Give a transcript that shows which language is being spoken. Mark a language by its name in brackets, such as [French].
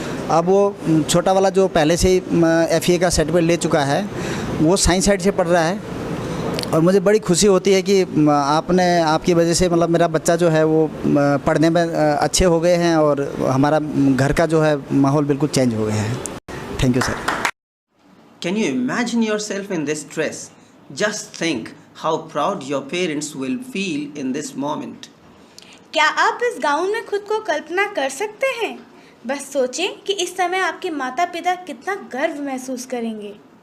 [Hindi] अब वो छोटा वाला जो पहले से ही FEA का सर्टिफिकेट ले चुका है वो साइंस साइड से पढ़ रहा है और मुझे बड़ी खुशी होती है कि आपकी वजह से मतलब मेरा बच्चा जो है वो पढ़ने में अच्छे हो गए हैं और हमारा घर का जो है माहौल बिल्कुल चेंज हो गया है। [English] Thank you sir. Can you imagine yourself in this dress? Just think how proud your parents will feel in this moment. [Hindi] क्या आप इस गाउन में खुद को कल्पना कर सकते हैं? बस सोचें कि इस समय आपके माता पिता कितना गर्व महसूस करेंगे।